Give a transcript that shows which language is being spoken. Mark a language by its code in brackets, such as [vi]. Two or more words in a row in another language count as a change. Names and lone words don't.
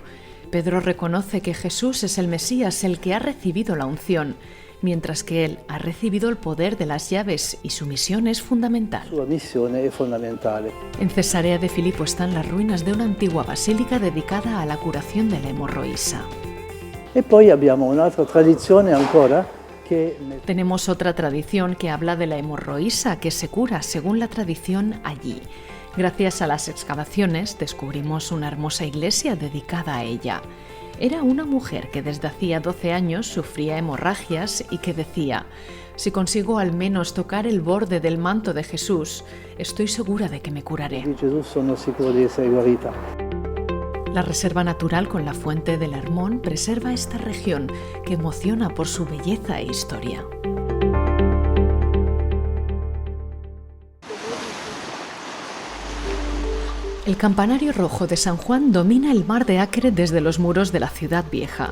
[es] Pedro reconoce que Jesús es el Mesías, el que ha recibido la unción, mientras que él ha recibido el poder de las llaves y su misión es fundamental. Su misión es fundamental. En Cesarea de Filipo están las ruinas de una antigua basílica dedicada a la curación de la hemorroísa. [it] E poi abbiamo un'altra tradizione ancora che... [es] Tenemos otra tradición que habla de la hemorroísa que se cura según la tradición allí. Gracias a las excavaciones descubrimos una hermosa iglesia dedicada a ella. Era una mujer que desde hacía 12 años sufría hemorragias y que decía: si consigo al menos tocar el borde del manto de Jesús, estoy segura de que me curaré. [it] Di Gesù sono sicuro di essere guarita. [es] La reserva natural con la fuente del Hermón preserva esta región que emociona por su belleza e historia. El campanario rojo de San Juan domina el mar de Acre desde los muros de la ciudad vieja.